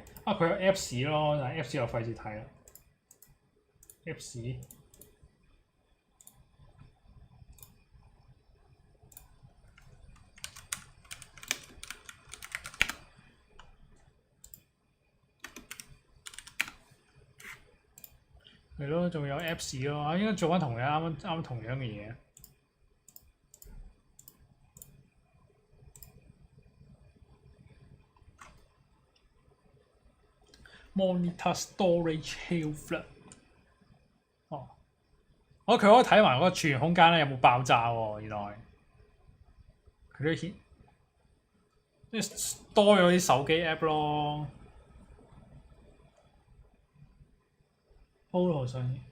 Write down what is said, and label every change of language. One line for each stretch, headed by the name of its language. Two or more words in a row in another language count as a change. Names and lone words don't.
Cantonese: 啊，佢有 Apps 咯，但係 Apps 我費事睇啦。Apps 係咯，仲有 Apps 咯，應該做翻同樣啱同樣嘅嘢。
English: Monitor storage health
Cantonese: 哦，佢可以睇埋嗰個儲存空間咧有冇爆炸喎，原來佢都顯即係多咗啲手機 app 咯。Photo 上，